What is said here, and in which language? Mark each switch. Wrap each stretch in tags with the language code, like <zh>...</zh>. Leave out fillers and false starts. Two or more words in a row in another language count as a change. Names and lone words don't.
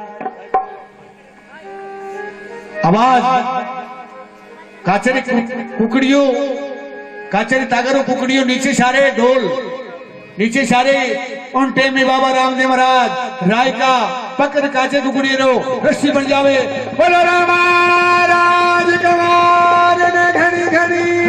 <raj>आवाज काचरी कुकड़ियों काचरी तागरो कुकड़ियों नीचे सारे ढोल नीचे सारे उन टाइम में बाबा रामदेव महाराज राय का पकड़ काचे कुकड़ी रो रस्सी बन जावे बोलो राज कुमार ने घड़ी घड़ी</raj>